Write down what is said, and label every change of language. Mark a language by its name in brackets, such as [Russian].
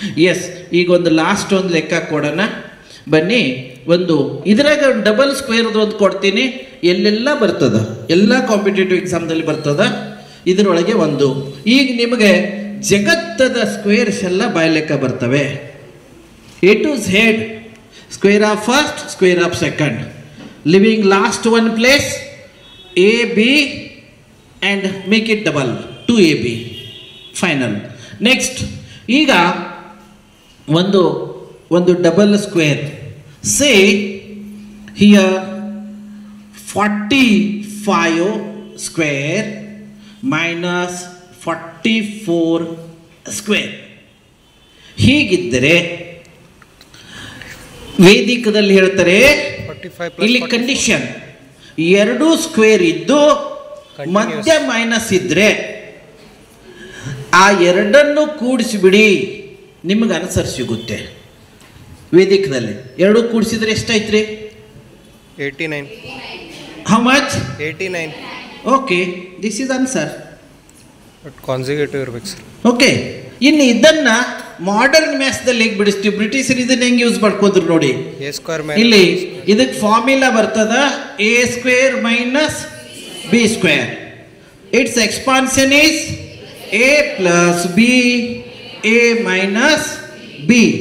[Kannada] S, ಈಗ ಒಂದು last ಒಂದು ಲೆಕ್ಕ ಕೊಡೋಣ ಬನ್ನಿ. ಒಂದು ಇದ್ರಾಗ ಡಬಲ್ ಸ್ಕ್ವೇರ್ದು ಒಂದು ಕೊಡ್ತೀನಿ, ಎಲ್ಲೆಲ್ಲ ಬರ್ತದ, ಎಲ್ಲ ಕಾಂಪಿಟೇಟಿವ್ ಎಕ್ಸಾಮ್ದಲ್ಲಿ ಬರ್ತದ. ಇದರೊಳಗೆ ಒಂದು ಈಗ ನಿಮಗೆ ಜಗತ್ತದ ಸ್ಕ್ವೇರ್ಸ್ ಎಲ್ಲ ಬಾಯ್ಲೆಕ್ಕ ಬರ್ತವೆ. [English] A to Z, square of first, square of second, leaving last one place AB and make it double 2AB final. Next, [Kannada] ಈಗ ಒಂದು double square. [English] say here 45 square minus 44 square. [Kannada] ಹೀಗಿದ್ದರೆ ವೇದಿಕದಲ್ಲಿ ಹೇಳ್ತಾರೆ, ಇಲ್ಲಿ ಕಂಡೀಷನ್ ಎರಡು ಸ್ಕ್ವೇರ್ ಇದ್ದು ಮಧ್ಯ minus ಇದ್ರೆ ಆ ಎರಡನ್ನು ಕೂಡಿಸಿಬಿಡಿ, ನಿಮಗೆ ಆನ್ಸರ್ ಸಿಗುತ್ತೆ. ವೇದಿಕದಲ್ಲಿ ಎರಡು ಕೂಡಿಸಿದ್ರೆ ಎಷ್ಟಾಯ್ತು ರೀ? 89. [English] How much? 89. Okay, this is answer. [Kannada] But consecutive ಇರ್ಬೇಕು ಸರ್. ಓಕೆ, ಇನ್ನು ಇದನ್ನ ಮಾಡರ್ನ್ ಮ್ಯಾಥ್ಸ್ದಲ್ಲಿ ಹೇಗೆ ಬಿಡಿಸ್ತೀವಿ? ಬ್ರಿಟಿಷರು ಇದನ್ನ ಹೆಂಗೆ ಯೂಸ್ ಮಾಡ್ಕೊಂಡ್ರು ನೋಡಿ. ಇಲ್ಲಿ ಇದಕ್ಕೆ ಫಾರ್ಮುಲಾ ಬರ್ತದ A² - B². [English] It's expansion is A + B A - B.